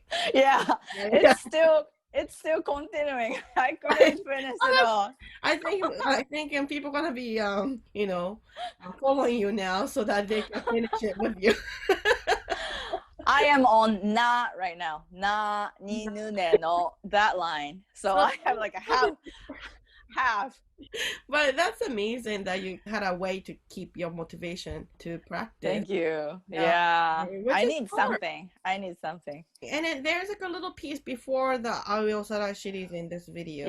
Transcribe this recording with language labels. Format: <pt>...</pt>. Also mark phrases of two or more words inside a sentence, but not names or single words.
<en>Yeah, it's still continuing. I couldn't finish it all. I think people gonna be following you now so that they can finish it with you. I am on na right now.</en> <ja>Na ni nu ne no,</ja> <en>that line. So I have like a half. But that's amazing that you had a way to keep your motivation to practice. Thank you. Yeah. I need hard. something. And then there's like a little piece before the Aoi Osara series in this video.</en>